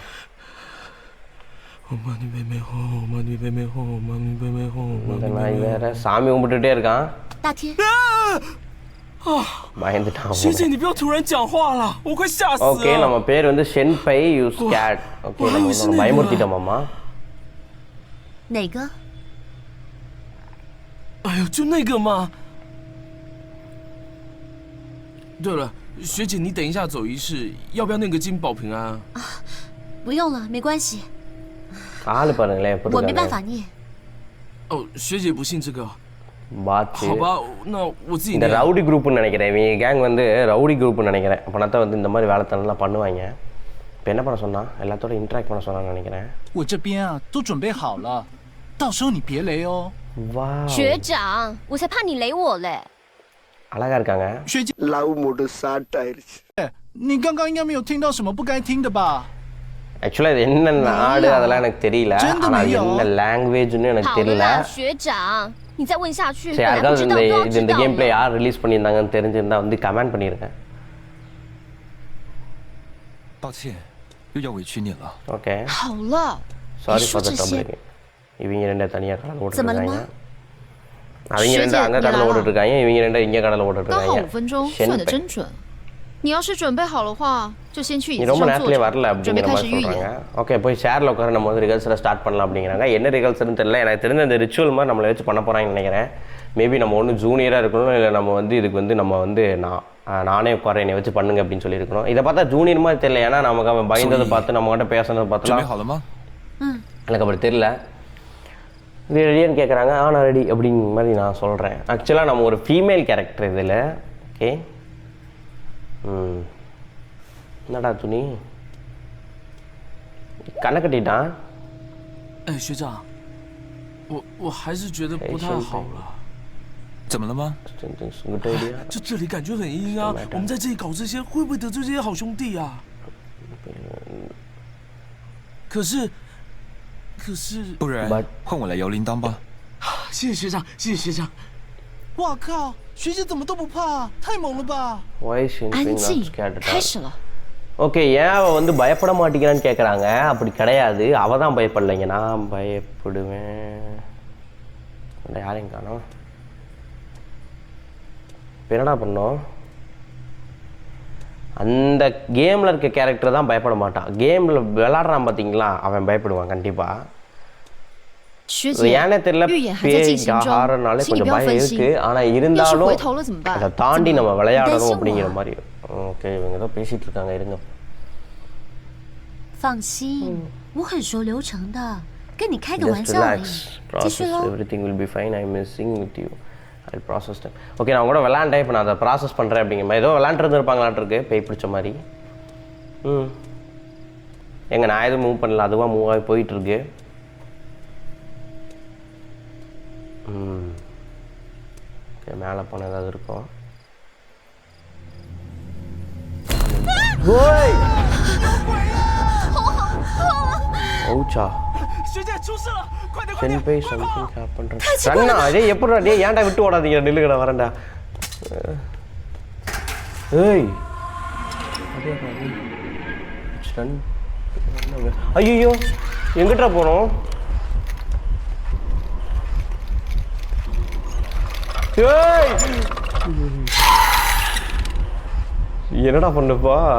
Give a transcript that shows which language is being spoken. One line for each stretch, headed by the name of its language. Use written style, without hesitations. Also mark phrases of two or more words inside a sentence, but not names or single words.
Tamil: வேற சாமி கும்பிட்டுட்டே இருக்கான், பயந்துட்டான். ஓகே, நம்ம பேர் ஷென்பை யூஸ் கேட். ஓகே, நம்ம பயமுறுத்திட்டோமாம்மா.
Chinese: 哪个？哎呦，就那个嘛。对了，学姐，你等一下走仪式，要不要那个金保平安啊？不用了，没关系。
Tamil: ஆளு பாருங்களேன்,
Chinese: 我没办法念。哦，学姐不信这个。 பாச்சு 好吧，那我自己
Tamil: இந்த
Chinese: 念。
Tamil: ரவுடி குரூப்னு நினைக்கிறேன். இவங்க கேங் வந்து ரவுடி குரூப்னு நினைக்கிறேன். அப்போனா தான் வந்து இந்த மாதிரி வேலைத்தனம்லாம் பண்ணுவாங்க. இப்போ என்ன பண்ண சொன்னா எல்லாத்தோட இன்ட்ராக்ட் பண்ண சொன்னான்னு நினைக்கிறேன்.
Chinese: 我这边啊都准备好了，到时候你别雷哦。
Tamil: வா
Chinese: 学长，我才怕你雷我嘞。
Tamil: அழகா இருக்காங்க.
Chinese: 学姐，
English: love mood start
Tamil: ஆயிருச்சு.
Chinese: 你刚刚应该没有听到什么不该听的吧？
Tamil: ஆக்சுவலாக இது என்ன நாடு அதெல்லாம் எனக்கு தெரியல.
Chinese: 真的
Tamil: ஆனால்
Chinese: 没有
Tamil: என்ன லாங்குவேஜ்னு எனக்கு
Chinese: 好了
Tamil: தெரியல.
Chinese: 啦，学长，你再问下去，
Tamil: சரி
Chinese: 本来不
Tamil: யாருக்காவது
Chinese: 知
Tamil: இந்த
Chinese: 道都要
Tamil: இது
Chinese: 知
Tamil: இந்த
Chinese: 道
English: game play
Chinese: 了。
Tamil: யார் ரிலீஸ் பண்ணியிருந்தாங்கன்னு தெரிஞ்சிருந்தா வந்து கமெண்ட் பண்ணியிருக்கேன்.
Chinese: 抱歉，又要委屈你了。
Tamil: ஓகே
Chinese: 好了，
English: சாரி
Chinese: 你
English: ஃபார்
Chinese: 说
English: த
Chinese: 这些
Tamil: ட்ரபிள். இவங்க ரெண்டு தனியாக கடல்
Chinese: 怎么了
Tamil: ஓட்டுருக்காங்க.
Chinese: 吗？
Tamil: அவங்க ரெண்டு அங்கே கடல் ஓட்டுட்டு இருக்காங்க. இவங்க ரெண்டு இங்கே கடல் ஓட்டுட்டு
Chinese: 刚好
Tamil: இருக்காங்க.
Chinese: 5分钟，算得真准。你要是准备好的话，就先去椅
Tamil: நீ
Chinese: 子
Tamil: ரொம்ப
Chinese: 上坐
Tamil: நேரத்துலேயே
Chinese: 着，
Tamil: வரல
Chinese: 准备
Tamil: அப்படிங்கிற
Chinese: 开
Tamil: மாதிரி
Chinese: 始预
Tamil: சொல்கிறாங்க.
Chinese: 演。
Tamil: ஓகே போய் ஷேரில் உட்கார நம்ம வந்து ரிகல்ஸில் ஸ்டார்ட் பண்ணலாம் அப்படிங்கிறாங்க. என்ன ரிகல்ஸ்னு தெரியல. எனக்கு தெரிஞ்ச இந்த ரிச்சுவல் மாதிரி நம்மளை வச்சு பண்ண போகிறாங்கன்னு நினைக்கிறேன். மேபி நம்ம ஒன்று ஜூனியராக இருக்கணும், இல்லை நம்ம வந்து இதுக்கு வந்து நம்ம வந்து நானே உட்கார என்னை வச்சு பண்ணுங்க அப்படின்னு சொல்லியிருக்கணும். இதை பார்த்தா ஜூனியர் மாதிரி தெரியல. ஏன்னா நமக்கு அவன் பயந்ததை பார்த்து நம்ம கிட்ட பேசுனதை
Chinese: 准备
Tamil: பார்த்துலாம்
Chinese: 好了吗？
Tamil: எனக்கு அப்படி தெரியல. இது ரெடியான்னு கேட்குறாங்க. நான் ரெடி அப்படிங்கிற மாதிரி நான் சொல்கிறேன். ஆக்சுவலாக நம்ம ஒரு
English: female character
Tamil: இதில். ஓகே என்னடா துணி கண்ணை கட்டிட்டான்.
Chinese: 哎，学长，我还是觉得不太好了。怎么了吗？
English: good idea.
Chinese: 这里感觉很阴啊，我们在这里搞这些，会不会得罪这些好兄弟啊？可是，不然
English: But-
Chinese: 换我来摇铃铛吧。谢谢学长，谢谢学长。哇靠，学姐怎么都不怕，太猛了吧！
English: Why is she
Chinese: 安
English: not
Chinese: 静
English: scared at，all?
Chinese: 开始了。
Tamil: ஓகே ஏன் அவள் வந்து பயப்பட மாட்டேங்கிறான்னு கேட்குறாங்க. அப்படி கிடையாது, அவள் தான் பயப்படலைங்க, நான் பயப்படுவேன். யாரையும் காணோம். இப்போ என்னடா பண்ணோம்? அந்த கேமில் இருக்க கேரக்டர் தான் பயப்பட மாட்டான். கேமில் விளாட்றான் பார்த்தீங்களா, அவன் பயப்படுவான் கண்டிப்பாக.
Chinese: 学姐，
Tamil: ஏன்னே தெரியல,
Chinese: 预演还在进行中，
Tamil: ஹாரர்னாலே
Chinese: 请你
Tamil: கொஞ்சம்
Chinese: 不要
Tamil: பயம்
Chinese: 分
Tamil: இருக்கு.
Chinese: 心。
Tamil: ஆனால்
Chinese: 要是
Tamil: இருந்தாலும்
Chinese: 回头了怎么
Tamil: அதை
Chinese: 办？
Tamil: தாண்டி நம்ம
Chinese: 你担
Tamil: விளையாடணும்
Chinese: 心
Tamil: அப்படிங்கிற
Chinese: 我？
Tamil: மாதிரி. ஓகே இவங்க ஏதோ பேசிகிட்டு இருக்காங்க, இருங்க.
Chinese: 放心，我很熟流程的，跟你开个玩
English: Just
Chinese: 笑而已
English: relax.
Chinese: 继续
English: Process.
Chinese: 喽。
English: Everything will be fine. I'm messing with you. I'll process them.
Tamil: ஓகே நான் கூட விளாண்டேன், இப்போ நான் அதை ப்ராசஸ் பண்ணுறேன் அப்படிங்கிற மாதிரி. ஏதோ விளாண்டுருந்துருப்பாங்களான்ருக்கு பேய் பிடிச்ச மாதிரி. எங்க நான் எதுவும் மூவ் பண்ணல, அதுவாக மூவ் ஆகி போயிட்டுருக்கு. ஓகே மேலே போன ஏதாவது இருக்கும். ஓய் ஓச்சா
Chinese: 学姐出事了，快点快 சென் 点！ பை சம்திங் ஹேப்பன்.
Tamil: ரன்னா டேய் எப்படிடா டேய் ஏன்டா விட்டு ஓடாதீங்க, நில்லுங்கடா வரேன்டா. ஏய் ஐயோ எங்கிட்டா போனோம்? ஏய் என்னடா பண்ணப்பா?